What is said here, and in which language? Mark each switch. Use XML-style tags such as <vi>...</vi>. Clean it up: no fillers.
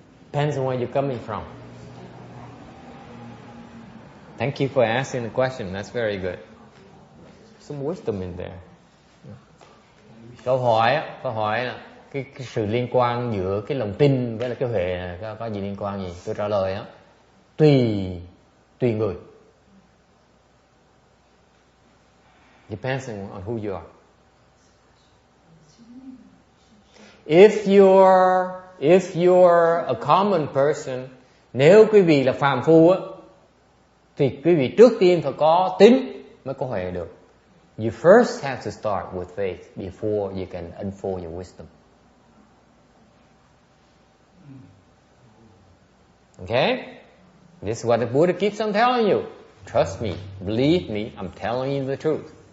<en>Depends on where you're coming from. Thank you for asking the question. That's very good. Some wisdom in there.</en> <vi>Câu hỏi là cái sự liên quan giữa cái lòng tin với là cái huệ có gì liên quan gì? Tôi trả lời á, tùy người.</vi> <en>Depends on who you are. If you're a common person,</en> <vi>nếu quý vị là phàm phu á, Thì quý vị trước tiên phải có tín mới có huệ được.</vi> <en>You first have to start with faith before you can unfold your wisdom. Okay? This is what the Buddha keeps on telling you. Trust me, believe me, I'm telling you the truth.</en>